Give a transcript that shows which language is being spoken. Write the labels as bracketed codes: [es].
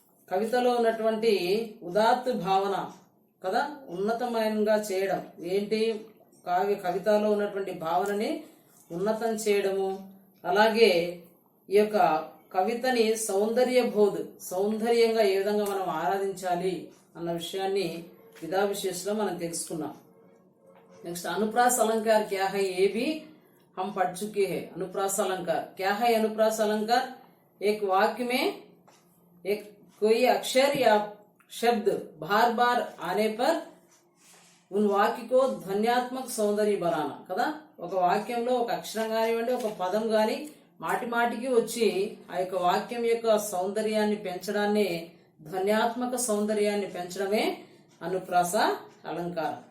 [te] కవితలో ఉన్నటువంటి ఉదాత్త భావన కదా, ఉన్నతమైనగా చేయడం ఏంటి? కవితలో ఉన్నటువంటి భావనని ఉన్నతం చేయడము, అలాగే ఈ యొక్క కవితని సౌందర్యంగా ఏ విధంగా మనం ఆరాధించాలి అన్న విషయాన్ని విధా విశేషంలో మనం తెలుసుకున్నాం. [hi] నెక్స్ట్ అనుప్రాస్ अलंकार क्या है, ये भी हम पढ़ चुके हैं. अनुप्रास अलंकार क्या है? अनुप्रास अलंकार एक वाक्य में एक कोई अक्षर या शब्द बार बार आने पर उन वाक्य को ध्वन्यात्मक सौंदर्य बनाना కదా. [te] ఒక వాక్యంలో ఒక అక్షరం కానివ్వండి, ఒక పదం కాని మాటి మాటికి వచ్చి ఆ యొక్క వాక్యం యొక్క సౌందర్యాన్ని పెంచడాన్ని, ధ్వన్యాత్మక సౌందర్యాన్ని పెంచడమే అనుప్రాస అలంకారం.